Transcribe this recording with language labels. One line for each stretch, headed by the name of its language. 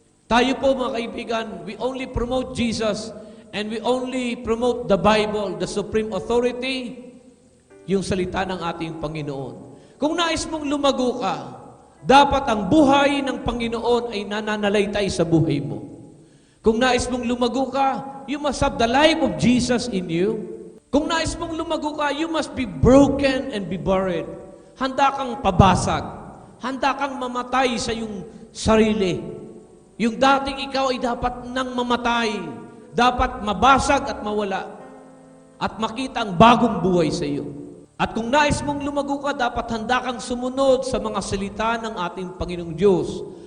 Filipino: Tayo po, mga kaibigan,
English: we only promote Jesus and we only promote the Bible, the supreme authority,
Filipino: yung salita ng ating Panginoon. Kung nais mong lumago ka, dapat ang buhay ng Panginoon ay nananalaytay sa buhay mo. Kung nais mong lumago ka,
English: you must have the life of Jesus in you.
Filipino: Kung nais mong lumago ka,
English: you must be broken and be buried.
Filipino: Handa kang pabasag. Handa kang mamatay sa iyong sarili. Yung dating ikaw ay dapat nang mamatay. Dapat mabasag at mawala. At makita ang bagong buhay sa iyo. At kung nais mong lumago ka, dapat handa kang sumunod sa mga salita ng ating Panginoong Diyos.